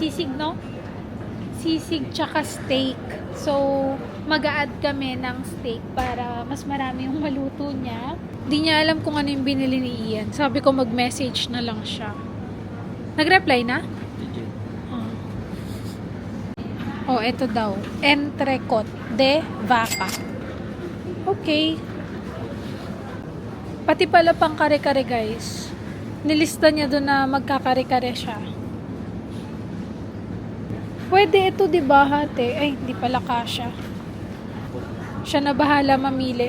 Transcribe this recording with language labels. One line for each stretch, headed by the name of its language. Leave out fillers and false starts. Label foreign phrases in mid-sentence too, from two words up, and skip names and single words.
Filipino: Sisig, no? Sisig tsaka steak. So, mag-a-add kami ng steak para mas marami yung maluto niya. Di niya alam kung ano yung binili ni Ian. Sabi ko mag-message na lang siya. Nag-reply na? Oh, eto daw.
Spanish: Entrecot de vaca.
Filipino: Okay. Pati pala pang kare-kare, guys. Nilista niya doon na magkakare-kare siya. Pwede ito, di ba, hate? Ay, hindi pala kasya. Siya na bahala mamili.